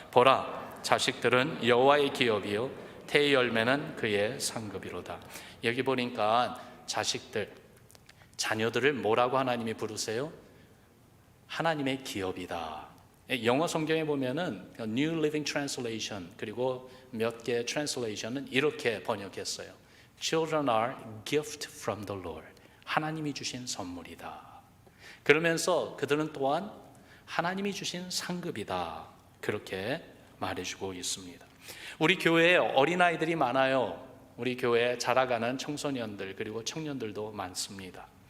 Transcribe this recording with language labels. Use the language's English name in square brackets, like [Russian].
[Korean] 보라, 자식들은 여호와의 기업이요 태의 열매는 그의 상급이로다. 여기 보니까 자식들, 자녀들을 뭐라고 하나님이 부르세요? 하나님의 기업이다. 영어 성경에 보면은 New Living Translation 그리고 몇 개 트랜슬레이션은 이렇게 번역했어요. [English] Children are gift from the Lord. [Korean] 하나님이 주신 선물이다. 그러면서 그들은 또한 하나님이 주신 상급이다. 그렇게 말해주고 있습니다. 우리 교회에 어린아이들이 많아요. 우리 교회에 자라가는 청소년들 그리고 청년들도 많습니다.